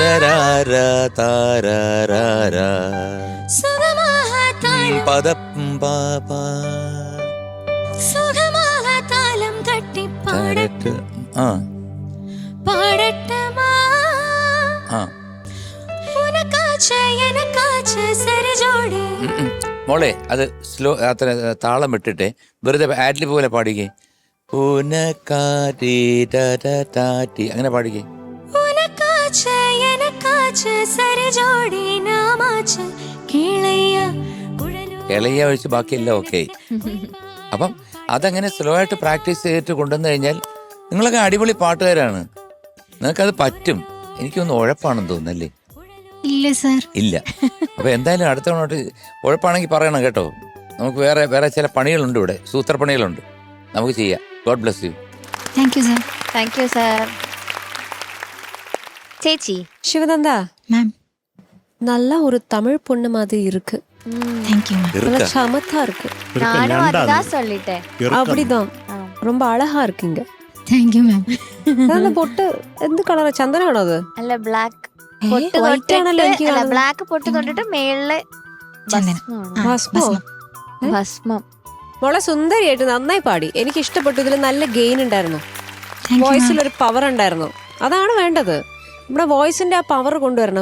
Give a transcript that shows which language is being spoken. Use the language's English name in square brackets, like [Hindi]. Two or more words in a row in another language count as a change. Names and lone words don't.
[Tamil] சுகமாக தாளம் சுகமாக தாளம் தட்டி பாடட் பாடட்டமா. உனக்காச்சு எனக்காச்சு சரி ஜோடி. [Malayalam] മോളെ അത് സ്ലോ അത്ര താളം വിട്ടിട്ട് വെറുതെ ആഡ്ലി പോലെ പാടിക്കേ. അങ്ങനെ പാടിക്കേ. [Tamil] உனக்காச்சு எனக்காச்சு சரி ஜோடி நாமாச்சு கீழைய குழலு. [Malayalam] ഇളയ ഒഴിച്ച് ബാക്കിയെല്ലാം ഓക്കെ. അപ്പം അതങ്ങനെ സ്ലോ ആയിട്ട് പ്രാക്ടീസ് ചെയ്തിട്ട് കൊണ്ടുവന്നു കഴിഞ്ഞാൽ നിങ്ങളൊക്കെ അടിപൊളി പാട്ടുകാരാണ്, നിങ്ങൾക്കത് പറ്റും. എനിക്കൊന്ന് ഉഴപ്പാണെന്ന് തോന്നുന്നല്ലേ? ഇല്ല സാർ. ഇല്ല. അപ്പൊ എന്തായാലും അടുത്ത തവണ ഉഴപ്പാണെങ്കിൽ പറയണം കേട്ടോ. നമുക്ക് വേറെ വേറെ ചില പണികളുണ്ട് ഇവിടെ, സൂത്രപ്പണികളുണ്ട്, നമുക്ക് ചെയ്യാം. [English] God bless you. thank you sir. thank you sir. ചേച്ചി [Tamil] சிவனந்தா, மேம் நல்ல ஒரு தமிழ் பொண்ணு மாதிரி இருக்கு. [English] thank you ma'am. [Tamil] நல்ல சமத்தா இருக்கு. நானும் அதுதான் சொல்லிட்டேன். அப்படிதான், ரொம்ப அழகா இருக்கீங்க. [English] thank you ma'am. [Tamil] அந்த பொட்டு [Malayalam] എന്ത് കളറാ? ചന്ദനാണോ അത്? അല്ല ബ്ലാക്ക് പൊട്ട് white ആണല്ലോ എനിക്ക് തൊട്ടിട്ട്, അല്ല കാണുന്നത്. ബ്ലാക്ക് പൊട്ട് തൊട്ടിട്ട് മേളില് ചന്ദനം. ഭസ്മമാണ്. ആ, ഭസ്മോ? ഭസ്മം. മോളെ സുന്ദരിയായിട്ട് നന്നായി പാടി. എനിക്ക് ഇഷ്ടപ്പെട്ടു. ഇതിൽ നല്ല ഗെയിൻ ഉണ്ടായിരുന്നു, [English] thank you [Malayalam] വോയിസിൽ മാം. ഒരു പവർ ഉണ്ടായിരുന്നു. അതാണ് വേണ്ടത്. നമ്മുടെ വോയിസിന്റെ ആ പവർ കൊണ്ടുവരണം.